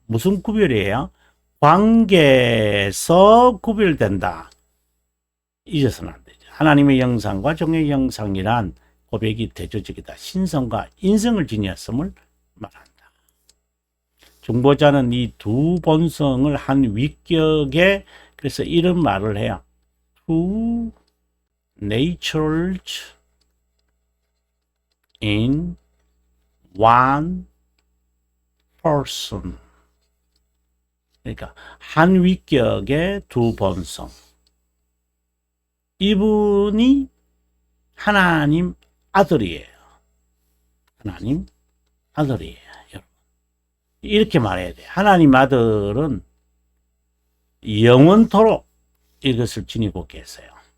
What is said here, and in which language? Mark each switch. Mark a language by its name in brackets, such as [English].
[Korean] 무슨 구별이에요? 관계에서 구별된다. 잊어서는 안 되죠. 하나님의 형상과 종의 형상이란 고백이 대조적이다. 신성과 인성을 지녔음을 말한다. 중보자는 이 두 본성을 한 위격에 그래서 이런 말을 해요. [English] Two natures in one person. [Korean] 그러니까 한 위격의 두 본성. 이분이 하나님 아들이에요. 하나님 아들이에요. 여러분. 이렇게 말해야 돼요. 하나님 아들은 영원토록 이것을 지니고 계세요.